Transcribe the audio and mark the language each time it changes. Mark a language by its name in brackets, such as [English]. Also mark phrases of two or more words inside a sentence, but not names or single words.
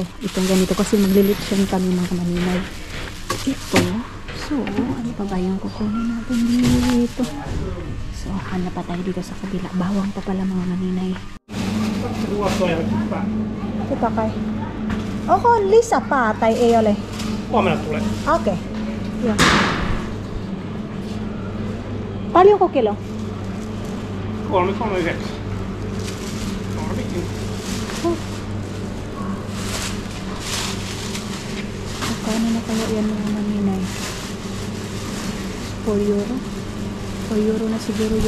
[Filipino] Itong ganito kasi maglilit siya kami, mga maninay. Ito, So, ano pa ba yung kukunin natin dito? So, hanap pa tayo dito sa kabila. Bawang pa pala mga maninay. Ito kay. [Finnish] Oho, lisa pa tai ei ole. Huomenna tulee. Okay. Joo. Paljonko kilo? 3,39. [Filipino] Magkano na kaya yan mga maninay? 4 euro? 4 euro na siguro yan.